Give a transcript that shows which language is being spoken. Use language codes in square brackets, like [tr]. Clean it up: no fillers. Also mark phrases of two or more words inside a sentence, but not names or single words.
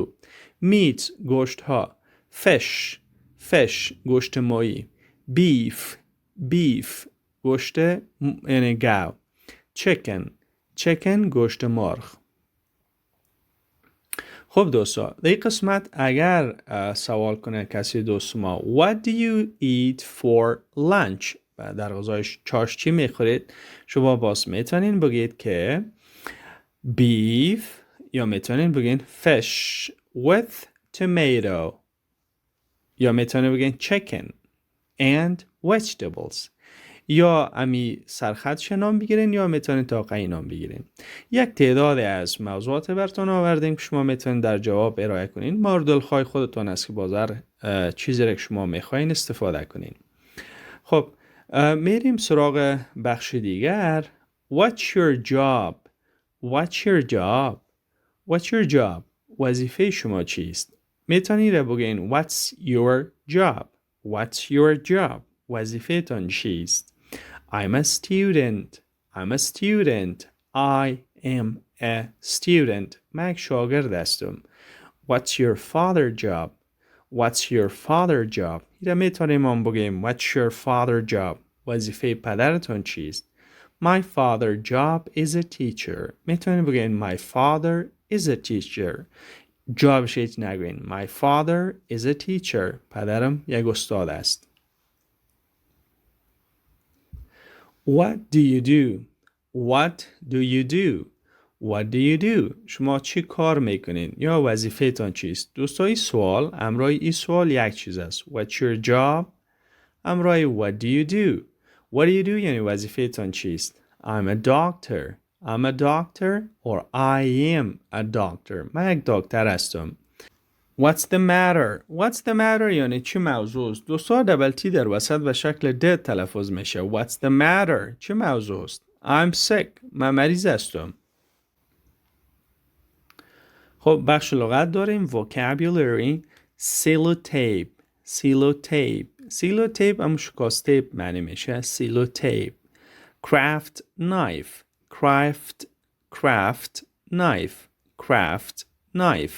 [fa] meat گوشت ها. fish گوشت ماهی. beef گوشت یعنی گاو. chicken گوشت مرغ. خب دوستا در این قسمت اگر سوال کنه کسی دوست ما [en] What do you eat for lunch؟ [fa] و در غذای چاش چی میخورید؟ شما باز میتونین بگید که beef یا میتونین بگین [en] fish with tomato [fa] یا میتونین بگین [en] chicken and vegetables [fa] یا امی سرخطش نام بگیرین یا میتونین تاقعی نام بگیرین. یک تعداد از موضوعات براتون آوردیم که شما میتونین در جواب ارائه کنین. مورد خواهی خودتون است که بازار چیزی را که شما میخواین استفاده کنین. خب میریم سراغ بخش دیگر. [en] What's your job؟ [fa] وظیفه شما چیست؟ میتونید بگین [en] What's your job؟ [fa] وظیفه تان چیست؟ [en] I'm a student. I am a student. [fa] من یک شاگرد هستم. [en] What's your father job؟ [fa] ایره میتونیم هم بگیم [en] What's your father job؟ [fa] وظیفه پدرتون چیست؟ [en] My father job is a teacher. [fa] میتونیم بگیم [en] My father is a teacher. [fa] جابش هیچ نگوین. [en] My father is a teacher. [fa] پدرم یک استاد است. [en] What do you do؟ [fa] شما چی کار میکنین؟ یا وظیفه تان چیست؟ دوستای سوال امرای این سوال یک چیز است. [en] What's your job؟ [fa] امرای [en] What do you do [fa] یعنی وظیفه تان چیست؟ [en] I'm a doctor or I am a doctor. [fa] من یک دکتر هستم. [en] What's the matter [fa] یعنی چی موضوع است؟ دوستا [en] double T [fa] در وسط و شکل د تلفظ میشه. [en] What's the matter؟ [fa] چی موضوع است؟ [en] I'm sick. [fa] من مریض هستم. خب بخش لغت داریم. vocabulary. سیلوتیپ هم شکاستیپ معنی میشه. [en] سیلوتیپ. craft knife.